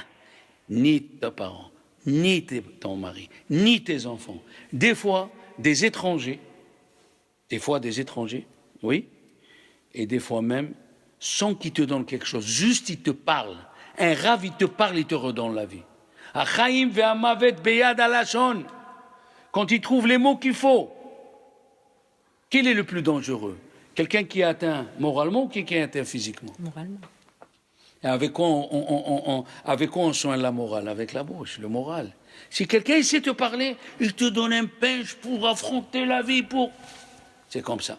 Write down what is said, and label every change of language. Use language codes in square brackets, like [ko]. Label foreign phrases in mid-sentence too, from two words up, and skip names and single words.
[fr] Ni tes parents, ni ton mari, ni tes enfants. Des fois, des étrangers, oui, et des fois même, sans qu'ils te donnent quelque chose, juste ils te parlent. Un rave, il te parle, il te redonne la vie. [he] החיים והמוות ביד הלשון. [fr] Quand il trouve les mots qu'il faut, quel est le plus dangereux? Quelqu'un qui est atteint moralement ou qui est atteint physiquement? Moralement. Et avec quoi on soigne la morale? Avec la bouche, le moral. Si quelqu'un sait te parler, il te donne un pinche pour affronter la vie, C'est comme ça.